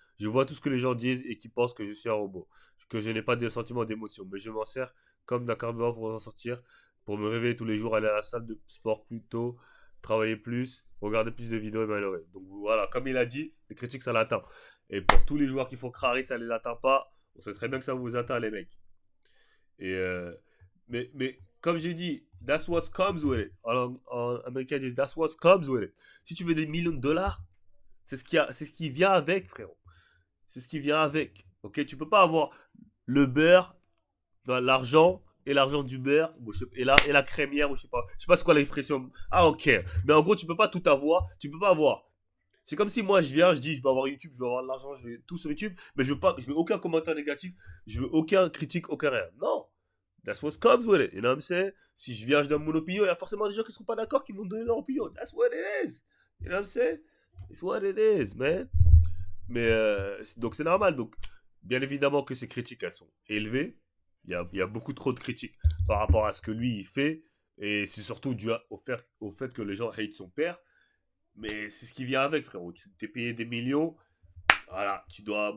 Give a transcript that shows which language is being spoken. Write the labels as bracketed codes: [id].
[fr] Je vois tout ce que les gens disent et qui pensent que je suis un robot, que je n'ai pas de sentiments d'émotion, mais je m'en sers comme d'un carburant pour en sortir, pour me réveiller tous les jours, aller à la salle de sport plus tôt, travailler plus, regarder plus de vidéos et m'améliorer. Donc voilà, comme il a dit, les critiques ça l'atteint. Et pour tous les joueurs qui font crari, ça les atteint pas. On sait très bien que ça vous atteint les mecs. Et mais comme j'ai dit, [en] that's what comes with it. [fr] En américain ils disent [en] that's what comes with it. [fr] Si tu veux des millions de dollars, c'est ce qui vient avec, frérot. C'est ce qui vient avec. Ok, tu peux pas avoir le beurre, enfin, l'argent et l'argent du beurre, et la crémière, ou je sais pas c'est quoi l'expression. Ah ok, mais en gros tu peux pas tout avoir, tu peux pas avoir. C'est comme si moi je viens, je dis je vais avoir YouTube, je vais avoir de l'argent, je vais tout sur YouTube, mais je veux aucun commentaire négatif, je veux aucun critique, aucun rien. [en] Non, that's what comes with it, you know what I'm saying? [fr] Si je viens, je donne mon opinion, il y a forcément des gens qui seront pas d'accord qui vont donner leur opinion. [en] That's what it is, you know what I'm saying? It's what it is, man. [fr] Mais donc c'est normal. Donc bien évidemment que ces critiques elles sont élevées. Il y a beaucoup trop de critiques par rapport à ce que lui il fait. Et c'est surtout dû au fait que les gens hate son père. Mais c'est ce qui vient avec, frérot. Tu t'es payé des millions. Voilà, tu dois.